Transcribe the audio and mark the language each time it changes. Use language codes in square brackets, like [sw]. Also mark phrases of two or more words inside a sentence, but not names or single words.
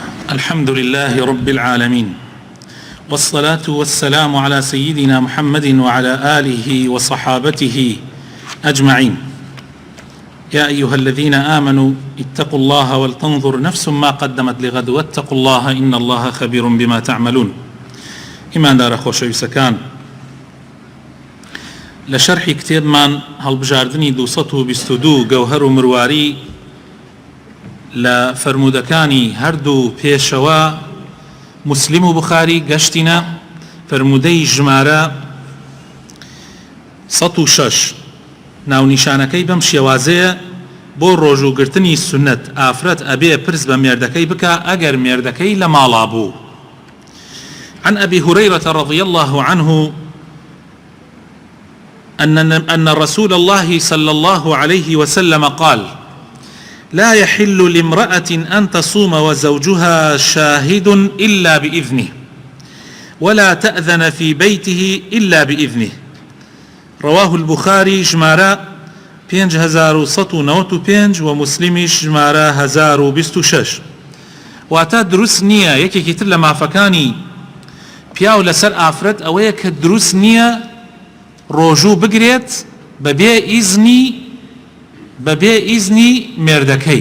[ar] الحمد لله رب العالمين، والصلاة والسلام على سيدنا محمد وعلى آله وصحابته أجمعين. يا أيها الذين آمنوا اتقوا الله ولتنظر نفس ما قدمت لغد واتقوا الله إن الله خبير بما تعملون. [ckb] إيمان دار خۆشەویستەکان، لە شەرحی کتێبمان هەڵبژاردننی 222 گەوهەر و مرواری لە فرموودەکانی هەردوو پێشەوە مسلم و بخاری گەشتینە. فرموودەی ژمارە 106 ناونیشانەکەی بەم شێوازەیە: بۆ ڕۆژوگرتنی سنەت ئافرەت ئەبێ پرس بە مێردەکەی بکە ئەگەر مێردەکەی لە ماڵا بوو. [ar] عن أبي هريرة رضي الله عنه أن رسول الله صلى الله عليه وسلم قال: لا يحل لامرأة أن تصوم وزوجها شاهد إلا بإذنه ولا تأذن في بيته إلا بإذنه. رواه البخاري ژمارە 5195 ومسلم ژمارە 1026. [ckb] واتە دروست نییە یەکێکی تر لە مافەکانی پیاو لەسەر ئافرەت ئەوەیە کە دروست نییە ڕۆژوو بگرێت بەبێ ئیزنی مێردەکەی.